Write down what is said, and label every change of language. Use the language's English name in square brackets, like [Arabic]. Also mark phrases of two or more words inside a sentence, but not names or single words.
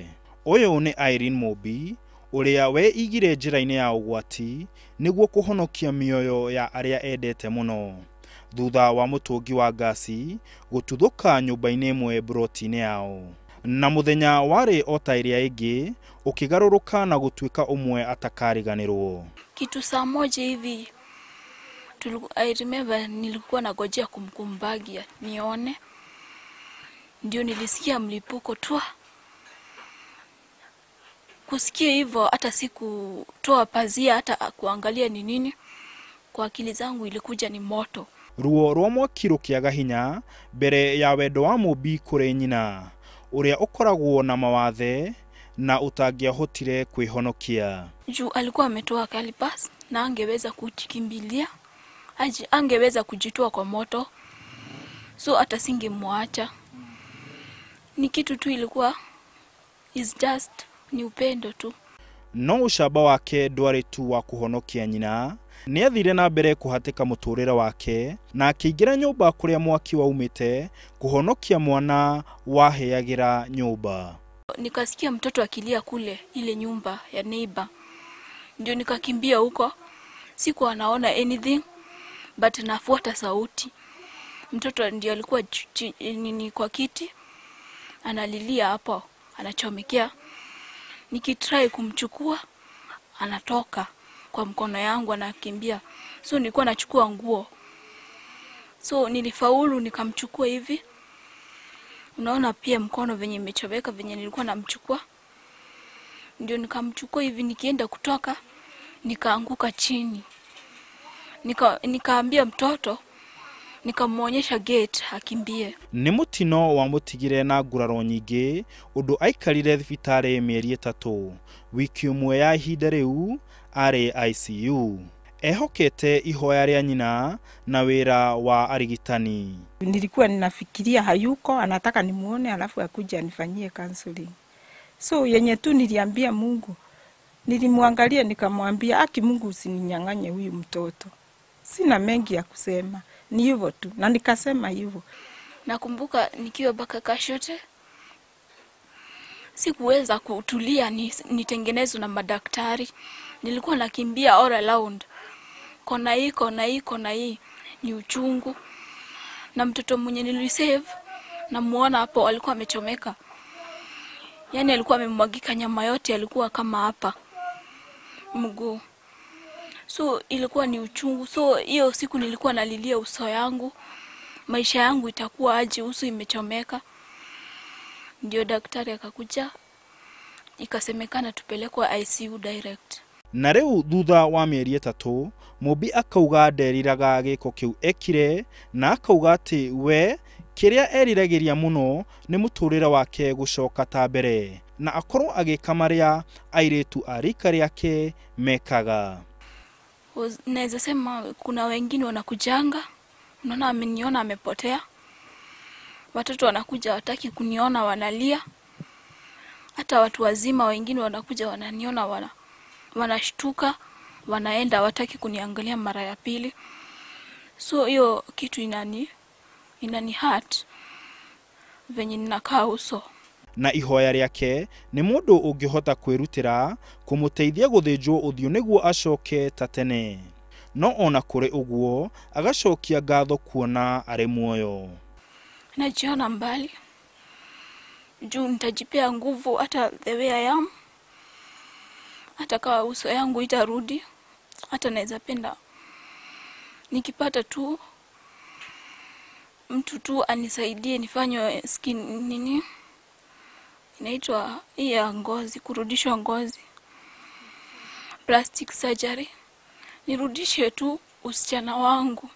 [Kikuyu] Uyu ni Irene Mumbi uria we igire njira-ini ya ugwati niguo kuhonokia mioyo ya aria endete muno thutha wa mutungi wa gasi gututhuka nyumba-ini imwe mburoti-ini yao, na muthenya wari ota iria ingi ukigaruruka na gutwika umwe atakariganirwo. [Swahili] Kitu saa moja hivi [English] I remember [Swahili] nilikuwa nagojea kumkumbagia nione, ndio nilisikia mlipuko tu. Kusikia hivyo hata sikutoa pazia hata kuangalia ni nini, kwa akili zangu ilikuja ni moto. [Kikuyu] Ruo rwa mwaki rukiaga hinya mbere ya wendo wa Mumbi kuri nyina uria ukoragwo na mawathe na utangiahotire kwihonokia. [Swahili] Juu alikuwa ametoa kalibas na angeweza kujikimbilia, angeweza kujitoa kwa moto, so hata singemwacha. Ni kitu tu ilikuwa [English] is just [Swahili] ni upendo tu. [Kikuyu] No ucamba wake ndwari tu wa kuhonokia nyina, ni athire na mbere kuhatika muturire wake na akiingira nyumba kuria mwaki waumite kuhonokia mwana waheagira nyumba. [Swahili] Nikasikia mtoto akilia kule ile nyumba ya neighbor, ndio nikakimbia huko. Sikuwa naona anything but nafuata sauti. Mtoto ndio alikuwa nini kwa kiti analilia hapo, anachomekea. Nikitry kumchukua anatoka kwa mkono yangu anakimbia, so nilikuwa nachukua nguo, so nilifaulu nikamchukua hivi. Unaona pia mkono venye imechomeka venye nilikuwa namchukua, ndio nikamchukua hivi. Nikienda kutoka nikaanguka chini, nikaambia mtoto, nikamuonyesha gate akimbie. [Kikuyu] Ni mutino wa mutigire na Nguraro nyingi undu aikarire thibitari mieri itatu, wiki umwe ya ihinda riu ari ICU ehokete ihoya ria nyina na wira wa arigitani. [Swahili] Nilikuwa ninafikiria hayuko, anataka nimuone alafu akuja anifanyie counseling. So yenye tu niliambia Mungu, nilimwangalia nikamwambia, aki Mungu usininyang'anye huyu mtoto. Sina mengi ya kusema, ni hivyo tu, na nikasema hivyo. Nakumbuka nikiwa baka kashote, sikuweza kutulia nitengenezwe na madaktari. Nilikuwa nakimbia [English] all around. [Swahili] Kona hii ni uchungu. Na mtoto mwenye nilisave na muona hapo alikuwa amechomeka. Yani alikuwa amemwagika nyama yote, alikuwa kama hapa mguu. So ilikuwa ni uchungu. So hiyo siku nilikuwa nalilia uso yangu, maisha yangu itakuwa aje uso imechomeka. Ndio daktari akakuja, ikasemekana tupelekwe ICU direct. [Kikuyu] Na riu thutha wa mieri itatu Mumbi akauga nderiraga giko kiu ekire, na akauga ati we kiria eriragiria muno ni muturire wake gucoka ta mbere na akorwo agika maria airitu arika riake mekaga. [Swahili] Naweza sema kuna wengine wanakujanga, unaona ameniona amepotea. Watoto wanakuja wataki kuniona wanalia. Hata watu wazima wengine wanakuja wananiona wanashtuka, wanaenda wataki kuniangalia mara ya pili. So hiyo kitu inani hurt venye ninakaa uso. [Kikuyu] Na ihoya riake ni mundu ungihota kwirutira kumuteithia guthinjwo uthio niguo acoke tatene, no ona kuri uguo agacokia ngatho kuona ari muoyo. [Swahili] Najiona mbali juu nitajipea nguvu hata [English] the way I am. [Swahili] Hata kama uso yangu itarudi, hata naweza penda nikipata tu mtu tu anisaidie nifanywe skin nini inaitwa ya ngozi, kurudishwa ngozi, [English] plastic surgery, [Swahili] nirudishe tu usichana wangu.